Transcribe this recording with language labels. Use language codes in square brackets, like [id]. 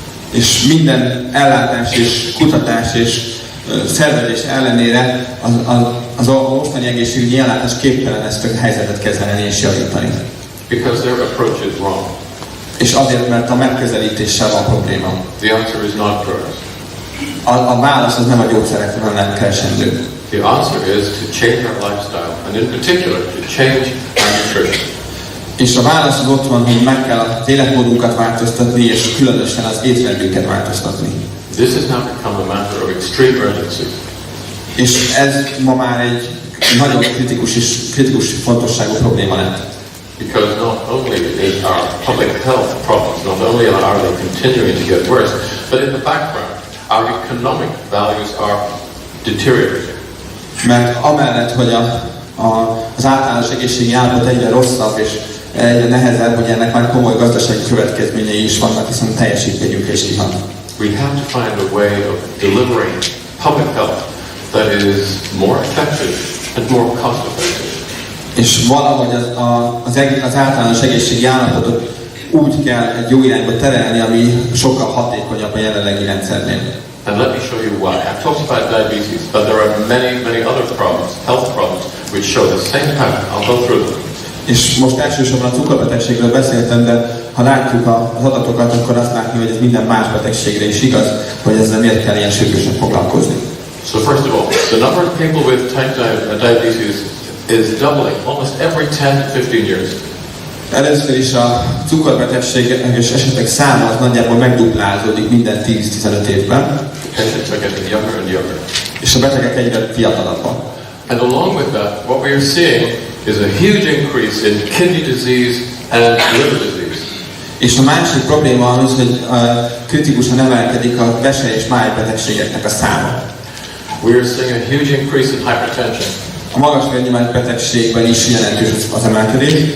[hu] És minden ellátás és kutatás és szervezés ellenére az mostani egészségügyi ellátás képtelen ezt a helyzetet kezelni és javítani. [en] Because their approach is wrong. [hu] És azért, mert a megközelítéssel van probléma. [en] The answer is not drugs. [hu] A válasz az nem a gyógyszerekről nem keresendő. [en] The answer is to change our lifestyle, and in particular to change our nutrition. [hu] És a válasz az ott van, hogy meg kell az életmódunkat változtatni, és különösen az étrendünket változtatni. [en] This has now become a matter of extreme urgency. [hu] És ez ma már egy nagyon kritikus fontosságú probléma lett. [en] Because not only is our public health problems, not only are they continuing to get worse, but in the background, our economic values are deteriorating. [hu] Mert amellett, hogy az általános egészségi állapot egyre rosszabb és egyre nehezebb, hogy ennek már komoly gazdasági következményei is vannak, hiszen teljesítményünkre is kihat. [en] We have to find a way of delivering public health that is more effective and more cost effective. [hu] És valahogy az általános egészségi állapotot úgy kell egy jó irányba terelni, ami sokkal hatékonyabb a jelenlegi rendszernél. [en] And let me show you why. I've talked about diabetes, but there are many other problems, health problems, which show the same pattern. I'll go through them. [hu] És most elsősorban a cukorbetegségről beszéltem, de ha látjuk az adatokat, akkor azt látni, hogy ez minden más betegségre is igaz, hogy ezzel miért kell ilyen sürgősen foglalkozni. [en] So first of all, the number of people with type diabetes is doubling almost every 10 to 15 years. [hu] Először is a cukorbetegséges esetek száma az nagyjából megduplázódik minden 10-15 évben. [en] Patients are getting younger and younger. [hu] És a betegek egyre fiatalabbak. [en] And along with that, what we are seeing is a huge increase in kidney disease and liver disease. [hu] És a másik probléma az, hogy kritikusan emelkedik a vese- és májbetegségeknek a száma. [en] We are seeing a huge increase in hypertension. [hu] A magas vérnyomás betegségben is jelentős az emelkedés,